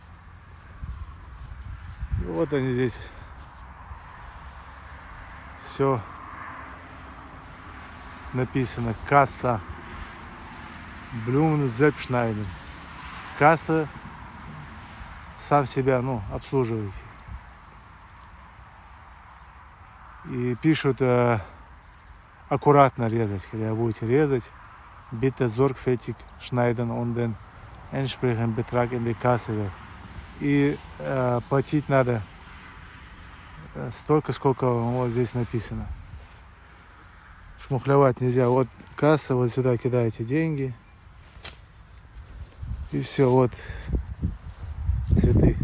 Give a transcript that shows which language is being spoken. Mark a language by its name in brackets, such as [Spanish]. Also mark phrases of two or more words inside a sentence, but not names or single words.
[Russian] И вот они здесь все написано: касса Blumen-Selbstschneiden. Касса, сам себя, обслуживаете. И пишут аккуратно резать, когда будете резать. [German] Bitte sorgfältig schneiden und den entsprechenden Betrag in die Kasse wird. [Russian] И платить надо столько, сколько вот здесь написано. Шмухлевать нельзя. Вот касса, вот сюда кидаете деньги. И все, вот цветы.